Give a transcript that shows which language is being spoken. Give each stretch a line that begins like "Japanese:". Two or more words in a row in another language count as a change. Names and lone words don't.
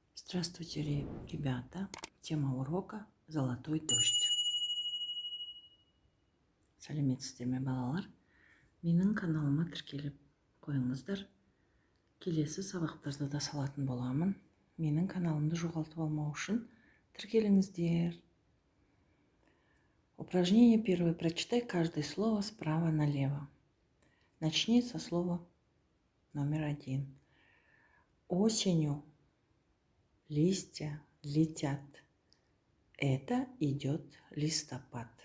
Russian: Здравствуйте, ребята! Тема урока «Золотой дождь».
Kazakh: Сәлеметсіздер ме, балалар? Менің каналыма тіркеліп қойыңыздар. Келесі сабақтарды да салатын боламын. Менің каналымды жоғалтып алмау үшін тіркеліңіздер.
Russian: Упражнение первое. Прочитай каждое слово справа налево. Начни со слова номер 1. Осенью листья летят. Это идет листопад.